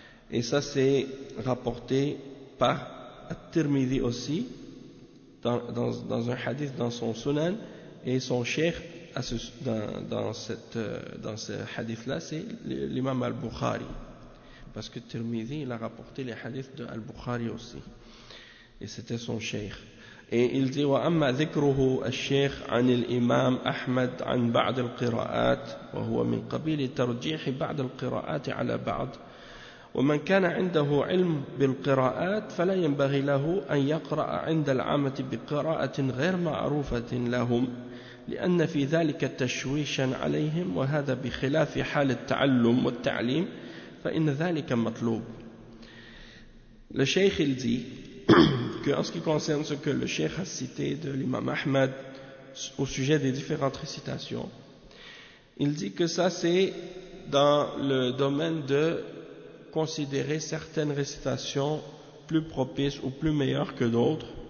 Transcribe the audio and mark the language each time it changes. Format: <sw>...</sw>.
<fr>Et ça c'est rapporté par At-Tirmidhi aussi dans un hadith dans son Sunan, et son cheikh dans ce hadith là c'est l'imam Al-Bukhari, parce que Tirmidhi il a rapporté les hadiths de Al-Bukhari aussi, et c'était son cheikh. Et il dit</fr> <ar>وأما ذكره الشيخ عن الإمام أحمد عن بعض القراءات وهو من قبيل ترجيح بعض القراءات على بعض ومن كان عنده علم بالقراءات فلا ينبغي له أن يقرأ عند العامة بقراءة غير معروفة لهم لأن في ذلك تشويشا عليهم وهذا بخلاف حال التعلم والتعليم فإن ذلك مطلوب. للشيخ الذي</ar> <fr>en ce qui concerne ce que le cheikh a cité de l'imam Ahmad au sujet des différentes récitations, il dit que ça c'est dans le domaine de considérer certaines récitations plus propices ou plus meilleures que d'autres.</fr>